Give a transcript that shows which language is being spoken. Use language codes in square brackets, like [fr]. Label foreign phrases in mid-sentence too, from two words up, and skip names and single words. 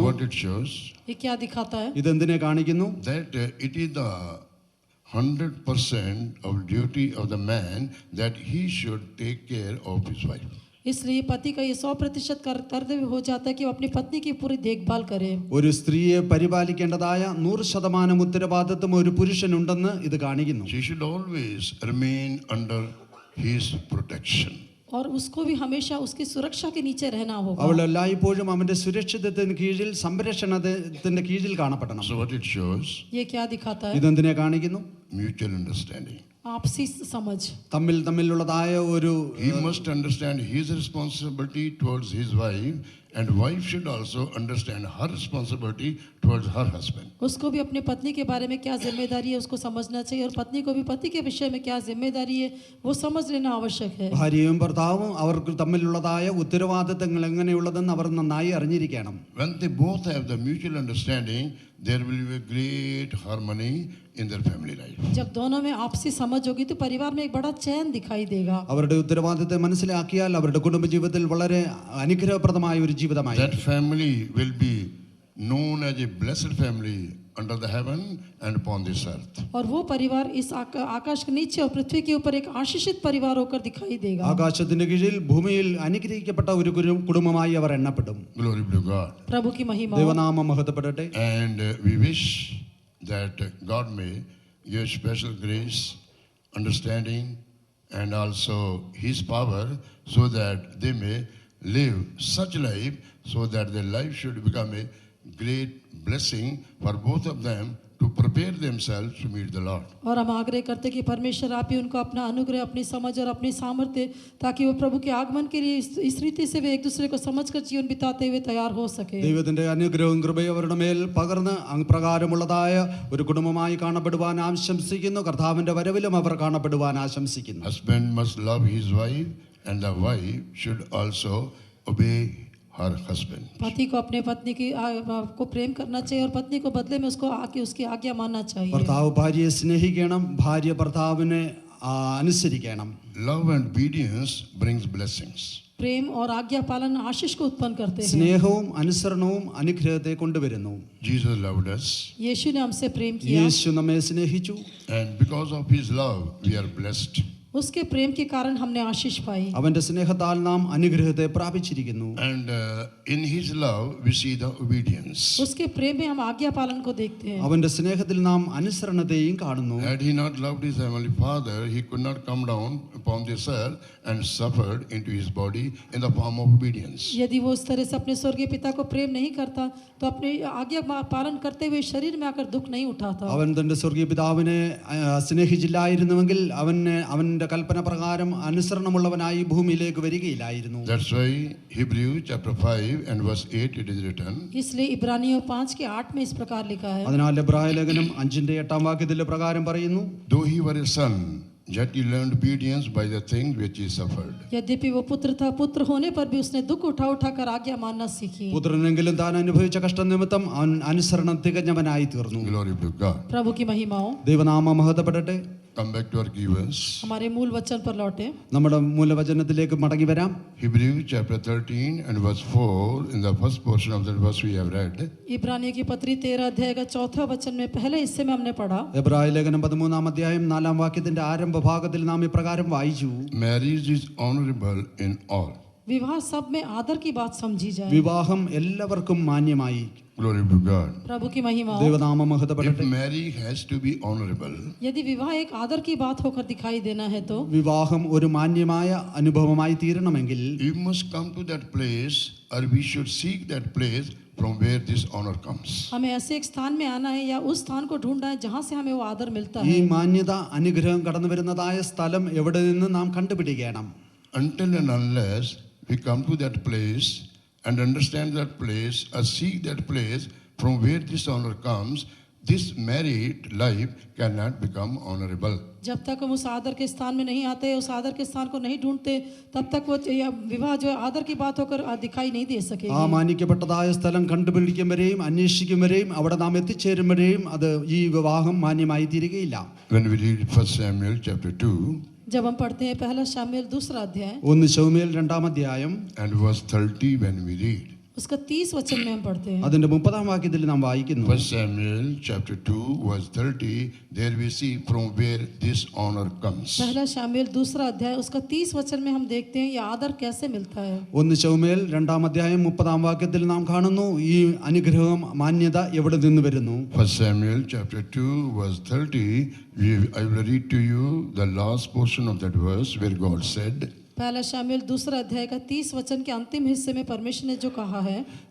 [en] what it shows, [hi] ये क्या दिखाता है? [ml] ഇതെന്തിനെ കാണിക്കുന്നു? [en] that it is the 100% of duty of the man that he should take care of his wife. [hi] इसलिए पति का ये 100% कर्तव्य हो जाता है कि वो अपनी पत्नी की पूरी देखभाल करे. [ml] ഒരു സ്ത്രീയെ പരിപാലിക്കേണ്ടതായ 100% ഉത്തരവാദിത്വം ഒരു പുരുഷനുണ്ടെന്ന് ഇത് കാണിക്കുന്നു. [en] She should always remain under his protection. [hi] और उसको भी हमेशा उसकी सुरक्षा के नीचे रहना होगा. [ml] അവൾ എല്ലായ്പ്പോഴും അവന്റെ സുരക്ഷിതത്വത്തിന് കീഴിൽ, സംരക്ഷണത്തിന്റെ കീഴിൽ കാണപ്പെടണം. [en] So what it shows, [hi] ये क्या दिखाता है? [ml] ഇതെന്തിനെ കാണിക്കുന്നു? [en] mutual understanding. [hi] आपसी समझ. [ml] തമ്മിലുള്ളതായ ഒരു [en] He must understand his responsibility towards his wife, and wife should also understand her responsibility towards her husband. [hi] उसको भी अपनी पत्नी के बारे में क्या जिम्मेदारी है उसको समझना चाहिए, और पत्नी को भी पति के विषय में क्या जिम्मेदारी है वो समझ लेना आवश्यक है. [ml] ഭാര്യയും ഭർത്താവും അവർക്ക് തമ്മിലുള്ളതായ ഉത്തരവാദിത്തങ്ങൾ എങ്ങനെയുള്ളതെന്ന് അവർ നന്നായി അറിഞ്ഞിരിക്കണം. [en] When they both have the mutual understanding, there will be a great harmony in their family life. [hi] जब दोनों में आपसी समझ होगी तो परिवार में एक बड़ा चैन दिखाई देगा. [ml] അവരുടെ ഉത്തരവാദിത്തത്തെ മനസ്സിലാക്കിയാൽ അവരുടെ കുടുംബജീവിതത്തിൽ വളരെ അനുഗ്രഹപ്രദമായ ഒരു ജീവിതമായി. [en] That family will be known as a blessed family under the heaven and upon this earth. [hi] और वो परिवार इस आकाश के नीचे और पृथ्वी के ऊपर एक आशीषित परिवार होकर दिखाई देगा. [ml] ആകാശത്തിന്റെ കീഴിൽ ഭൂമിയിൽ അനുഗ്രഹിക്കപ്പെട്ട ഒരു കുടുംബമായി അവർ എണ്ണപ്പെടും. [en] Glory be to God. [hi] प्रभु की महिमा. [ml] ദൈവനാമം മഹത്വപ്പെടട്ടെ. [en] And we wish that God may give special grace, understanding, and also his power, so that they may live such life, so that their life should become a great blessing for both of them to prepare themselves to meet the Lord. [hi] और हम आग्रह करते कि परमेश्वर आप ही उनको अपना अनुग्रह, अपनी समझ और अपनी सामर्थ्य, ताकि वो प्रभु के आगमन के लिए इस रीति से वे एक दूसरे को समझकर जीवन बिताते हुए तैयार हो सके. [ml] ദൈവത്തിന്റെ അനുഗ്രഹവും കൃപയും അവരുടെ മേൽ പകർന്ന് അപ്രകാരമുള്ളതായ ഒരു കുടുംബമായി കാണപ്പെടുവാൻ ആശംസിക്കുന്നു. കർത്താവിന്റെ വരവിലും അവർ കാണപ്പെടുവാൻ ആശംസിക്കുന്നു. [en] Husband must love his wife, and the wife should also obey her husband. [hi] पति को अपने पत्नी की को प्रेम करना चाहिए, और पत्नी को बदले में उसको उसकी आज्ञा मानना चाहिए. [ml] ഭർത്താവ് ഭാര്യയെ സ്നേഹിക്കണം, ഭാര്യ ഭർത്താവിനെ അനുസരിക്കണം. [en] Love and obedience brings blessings. [hi] प्रेम और आज्ञा पालन आशीष को उत्पन्न करते हैं. [ml] സ്നേഹവും അനുസരണവും അനുഗ്രഹത്തെ കൊണ്ടുവരുന്നു. [en] Jesus loved us, [hi] यीशु ने हमसे प्रेम किया, [ml] യേശു നമ്മെ സ്നേഹിച്ചു. [en] and because of his love we are blessed. [hi] उसके प्रेम के कारण हमने आशीष पाई। [ml] അവന്റെ സ്നേഹത്താൽ നാം അനുഗ്രഹത്തെ പ്രാപിച്ചിരിക്കുന്നു. [en] And in his love, we see the obedience. [hi] उसके प्रेम में हम आज्ञा पालन को देखते हैं। [ml] അവന്റെ സ്നേഹത്തിൽ നാം അനുസരണത്തെയും കാണുന്നു. [en] Had he not loved his heavenly Father, he could not come down upon this earth and suffered into his body in the form of obedience. [hi] यदि वो उस तरह से अपने स्वर्गीय पिता को प्रेम नहीं करता तो अपने आज्ञा पालन करते हुए शरीर में आकर दुख नहीं उठाता। [ml] അവൻ തന്റെ സ്വർഗീയ പിതാവിനെ സ്നേഹിച്ചില്ലായിരുന്നുവെങ്കിൽ അവന്റെ കൽപ്പന പ്രകാരം അനുസരണമുള്ളവനായി ഭൂമിയിലേക്ക് വരികയില്ലായിരുന്നു. [en] That's why Hebrews chapter 5 and verse 8 it is written. [hi] इसलिए इब्रानियों 5:8 में इस प्रकार लिखा है। [ml] അതിനാൽ എബ്രായ ലേഖനം 5:8 വാക്യത്തിൽ പ്രകാരം പറയുന്നു, [en] Though he were a son, yet he learned obedience by the things which he suffered. [hi] यद्यपि वो पुत्र था, पुत्र होने पर भी उसने दुख उठा कर आज्ञा मानना सीखी। [ml] പുത്രനെങ്കിലും താൻ അനുഭവിച്ച കഷ്ടനിമിത്തം അവൻ അനുസരണം തികഞ്ഞവനായി തീർന്നു. [en] Glory to God. [hi] प्रभु की महिमाओं। [ml] ദൈവനാമം മഹത്വപ്പെടട്ടെ. [en] Come back to our key verse. [hi] हमारे मूल वचन पर लौटे। [ml] നമ്മുടെ മൂലവചനത്തിലേക്ക് മടങ്ങി വരാം. [en] Hebrews chapter 13 and verse 4, in the first portion of that verse we have read. [hi] इब्रानियों की पत्री 13 अध्याय का 4 वचन में पहले हिस्से में हमने पढ़ा। [ml] എബ്രായ ലേഖനം 13 അധ്യായം 4 വാക്യത്തിന്റെ ആരംഭ ഭാഗത്തിൽ നാം ഇപ്രകാരം വായിച്ചു, [en] Marriage is honorable in all. [hi] विवाह सब में आदर की बात समझी जाए। [ml] വിവാഹം എല്ലാവർക്കും മാന്യമായി. [en] Glory to God. [hi] प्रभु की महिमा। [ml] ദൈവനാമം [en] If [ml] മഹത്വപ്പെടട്ടെ. [en] marriage has to be honorable, [hi] यदि विवाह एक आदर की बात होकर दिखाई देना है तो [ml] വിവാഹം ഒരു മാന്യമായ അനുഭവമായി തീരണമെങ്കിൽ [en] you must come to that place, or we should seek that place from where this honor comes. [hi] हमें ऐसे एक स्थान में आना है या उस स्थान को ढूंढना है जहाँ से हमें वो आदर मिलता [ml] ഈ [hi] है। [ml] മാന്യത അനുഗ്രഹം കടന്നു വരുന്നതായ സ്ഥലം എവിടെ നിന്ന് നാം കണ്ടുപിടിക്കണം. [en] Until and unless we come to that place and understand that place, or seek that place from where this honor comes, this married life cannot become honorable. [hi] जब तक हम उस आदर के स्थान में नहीं आते, उस आदर के स्थान को नहीं ढूंढते, तब तक वो विवाह जो है आदर की बात होकर दिखाई नहीं दे [ml] ആ [hi] सकेगी। [ml] മാനിക്കപ്പെട്ടതായ സ്ഥലം കണ്ടുപിടിക്കും വരെയും അന്വേഷിക്കും വരെയും അവിടെ നാം എത്തിച്ചേരും വരെയും അത് ഈ വിവാഹം മാന്യമായി തീരുകയില്ല. [en] When we read 1 Samuel chapter 2 [hi] जब हम पढ़ते हैं पहला शामुएल 2 अध्याय [ml] 1 ശമൂവേൽ 2 അധ്യായം [en] and verse 30, when we read [hi] उसका 30 वचन में हम पढ़ते हैं। [ml] അതിന്റെ 30 വാക്യത്തിൽ നാം വായിക്കുന്നു, [en] 1 Samuel chapter 2 verse 30, there we see from where this honor comes. [hi] पहला शामुएल 2 अध्याय उसका 30 वचन में हम देखते हैं ये आदर कैसे मिलता है। [ml] 1 ശമൂവേൽ 2 അധ്യായം 30 വാക്യത്തിൽ നാം കാണുന്നു ഈ അനുഗ്രഹം മാന്യത എവിടെ നിന്ന് വരുന്നു. [en] 1 Samuel chapter 2 verse 30, I will read to you the last portion of that verse where God said, [hi] पहला शामुएल 2 अध्याय का 30 वचन के अंतिम हिस्से में परमेश्वर ने जो कहा है।